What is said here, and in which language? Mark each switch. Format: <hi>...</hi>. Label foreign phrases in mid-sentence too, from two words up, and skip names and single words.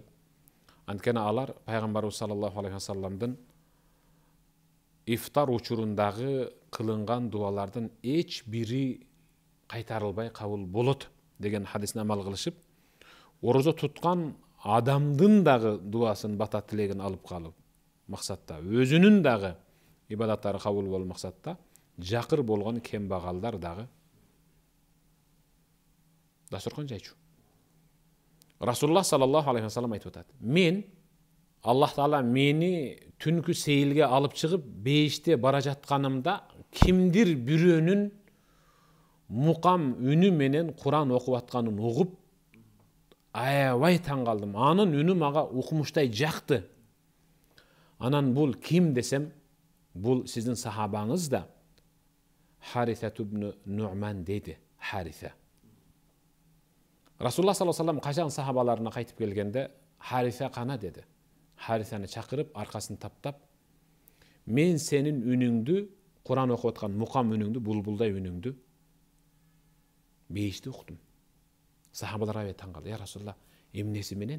<ky>Анткени алар пайгамбарыбыз</ky> <ar>صلى الله عليه وسلم</ar> <ky>ифтар учурундагы кылынган дуалардын эч бири кайтарылбай кабыл болот деген хадисине амал кылышып, орозо туткан адамдын дагы дуасын, бата тилегин алып калып максатта, өзүнүн дагы ибадаттары кабыл болуу максатта жакыр болгон кембагалдар дагы дасторкон жайчу. Расулуллах</ky> <ar>صلى الله عليه وسلم</ar> <ky>айтып атат: мен Аллах Таала мени түнкү сейилге алып чыгып, бейиште бара жатканымда кимдир бирөөнүн мукам үнү менен Куран окуп атканын угуп, аябай таң калдым. Анын үнү мага укмуштай жакты. Анан бул ким десем, бул сиздин сахабаңыз да Хариса ибн Нуъман деди. Хариса. Расулуллах</ky> <ar>صلى الله عليه وسلم</ar> <ky>качан сахабаларына кайтып келгенде, Хариса кана деди. Харисаны чакырып, аркасын таптап, мен сенин үнүңдү, Куран окуп аткан мукам үнүңдү, булбулдай үнүңдү бейиште уктум. Сахабалар аябай таң калды.</ky> <ar>يا رسول الله,</ar> <ky>эмнеси менен?</ky>